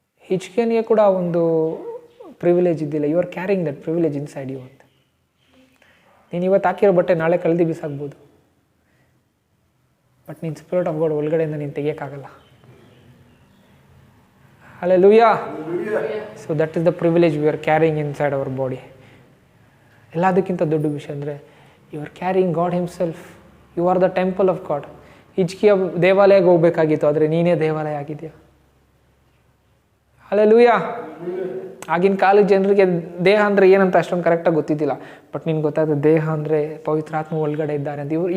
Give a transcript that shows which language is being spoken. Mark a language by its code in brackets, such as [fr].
[kn] ಹಿಜ್ಕೀಯನಿಗೆ ಕೂಡ ಒಂದು ಪ್ರಿವಿಲೇಜ್ ಇದ್ದಿಲ್ಲ. [en] You are carrying that privilege inside you ಅಂತ. [kn] ನೀನು ಇವತ್ತು ಹಾಕಿರೋ ಬಟ್ಟೆ ನಾಳೆ ಕಳೆದು ಬಿಸಾಕ್ಬೋದು, ಬಟ್ ನೀನು ಸ್ಪಿರಿಟ್ ಆಫ್ ಗಾಡ್ ಒಳಗಡೆಯಿಂದ ನೀನು ತೆಗಿಯೋಕ್ಕಾಗಲ್ಲ. [en] Hallelujah. So that is the privilege we are carrying inside our body. [kn] ಎಲ್ಲದಕ್ಕಿಂತ ದೊಡ್ಡ ವಿಷಯ ಅಂದರೆ [en] You are carrying God himself. You are the temple of God. [kn] ಹಿಜ್ಕೀಯ ದೇವಾಲಯಕ್ಕೆ ಹೋಗ್ಬೇಕಾಗಿತ್ತು, ಆದರೆ ನೀನೇ ದೇವಾಲಯ ಆಗಿದೆಯಾ. Hallelujah. ಆಗಿನ ಕಾಲದ ಜನರಿಗೆ ದೇಹ ಅಂದರೆ ಏನಂತ ಅಷ್ಟೊಂದು ಕರೆಕ್ಟಾಗಿ ಗೊತ್ತಿದ್ದಿಲ್ಲ, ಬಟ್ ನಿನ್ಗೆ ಗೊತ್ತಾದ ದೇಹ ಅಂದರೆ ಪವಿತ್ರಾತ್ಮ ಒಳಗಡೆ ಇದ್ದಾರೆ ಅಂತ.